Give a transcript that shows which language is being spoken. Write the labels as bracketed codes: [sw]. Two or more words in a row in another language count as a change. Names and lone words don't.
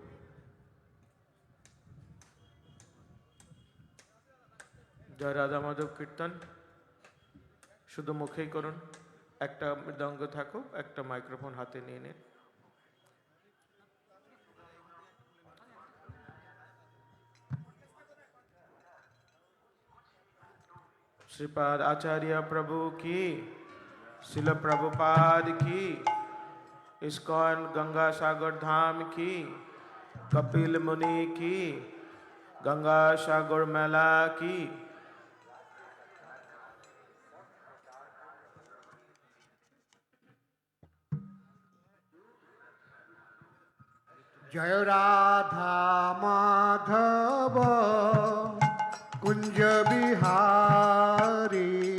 [bn] জয় রাধা মাধব কীর্তন শুধু মুখেই করুন, একটা মৃদঙ্গ থাকুক, একটা মাইক্রোফোন হাতে নিয়ে নিন। [hi] श्रीपाद आचार्य प्रभु की, शिल प्रभुपाद की, इस्कॉन गंगा सागर धाम की, कपिल मुनि की, गंगा सागर मेला की। जय राधा माधव कुंज बिहारी।